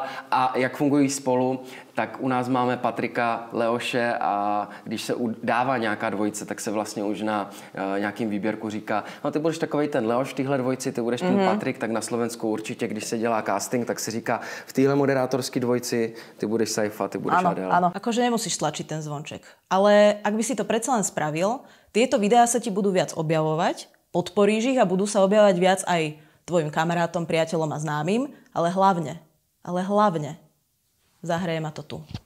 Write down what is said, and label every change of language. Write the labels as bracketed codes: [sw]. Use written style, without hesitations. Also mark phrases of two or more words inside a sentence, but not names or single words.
[cs] A jak fungují spolu, tak u nás máme Patrika, Leoše a když se dává nějaká dvojice, tak se vlastně už na nějakým výběrku říká, no ty budeš takovej ten Leoš v téhle dvojici, ty budeš ten Patrik, tak na Slovensku určitě, když se dělá casting, tak se říká v téhle moderátorské dvojici, ty budeš Saifa, ty budeš Adéla. [sk] Áno, akože nemusíš tlačiť ten zvonček. Ale ak by si to predsa len spravil, tieto videá sa ti budú viac objavovať, podporíš ich a budú sa objavovať viac aj tvojim kamarátom, priateľom a známym, ale hlavne zahraje ma to tu.